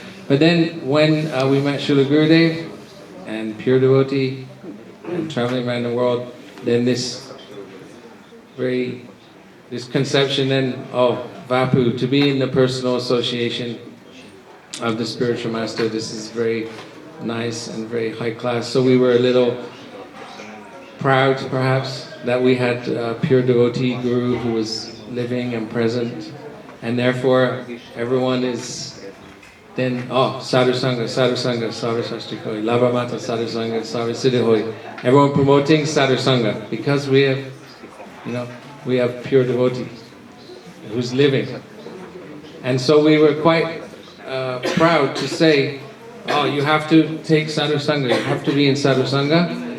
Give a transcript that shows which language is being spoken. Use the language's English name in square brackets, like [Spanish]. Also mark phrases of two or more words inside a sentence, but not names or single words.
[English] But then when we met Srila Gurudev and pure devotee and traveling around the world, then this conception then of Vapu, to be in the personal association of the spiritual master, this is very nice and very high class. So we were a little proud perhaps that we had a pure devotee guru who was living and present, and therefore everyone is then, [Bangla] সাধু সঙ্গ, সাধু সঙ্গ, সাধু শাস্ত্রী কয়, লব মাত্র সাধু সঙ্গ, সাধু সিদ্ধি হয়. [English] Everyone promoting [Sanskrit] Sadhu Sangha [English] because we have pure devotee who's living. And so we were quite proud to say, you have to take [Sanskrit] Sadhu Sangha, [English] you have to be in [Sanskrit] Sadhu Sangha.